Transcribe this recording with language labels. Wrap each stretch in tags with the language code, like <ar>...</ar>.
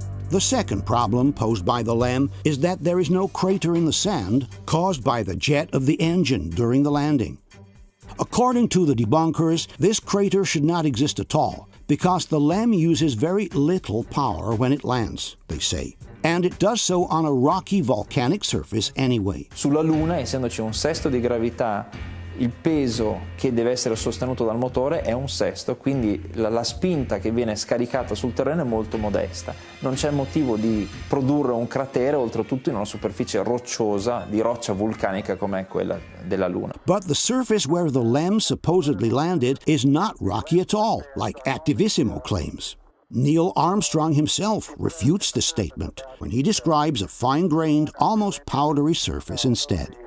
<en>The second problem posed by the LEM is that there is no crater in the sand caused by the jet of the engine during the landing. According to the debunkers, this crater should not exist at all, because the LEM uses very little power when it lands, they say. And it does so on a rocky volcanic surface anyway.</en> <it>Sulla Luna, essendoci un sesto di gravità, il peso che deve essere sostenuto dal motore è un sesto, quindi la spinta che viene scaricata sul terreno è molto modesta. Non c'è motivo di produrre un cratere, oltretutto in una superficie rocciosa, di roccia vulcanica come quella della Luna.</it> <en>But the surface where the LEM supposedly landed is not rocky at all, like Activissimo claims. Neil Armstrong himself refutes this statement when he describes a fine-grained, almost powdery surface instead.</en>